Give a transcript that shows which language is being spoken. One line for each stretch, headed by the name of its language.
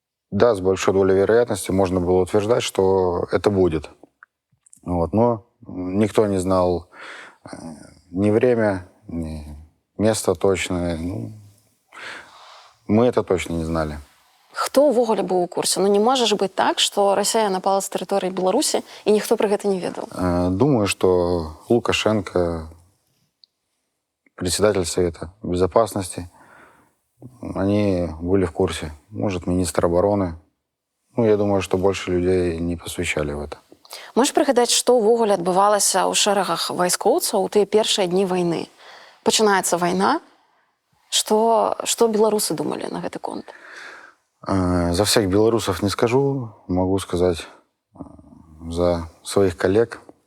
Russian: Да, с большой долей вероятности можно было утверждать, что это будет. Вот. Но никто не знал ни время, ни место точное. Ну, мы это точно не знали.
Belarusian: Хто ўвогуле быў у курсе? Ну не можа ж быць так, што Расія напала з тэрыторыі Беларусі і ніхто пра гэта не ведаў.
Russian: Думаю, что Лукашенко, председатель Совета Безопасности, они были в курсе. Может, министр обороны. Ну, я думаю, что больше людей не посвящали в это.
Belarusian: Можаш прыгадаць, што ўвогуле адбывалася ў шэрагах вайскоўцаў у тыя першыя дні вайны? Пачынаецца вайна. Што беларусы думалі на гэты конт?
Russian: За всех белорусов не скажу, могу сказать за своих коллег.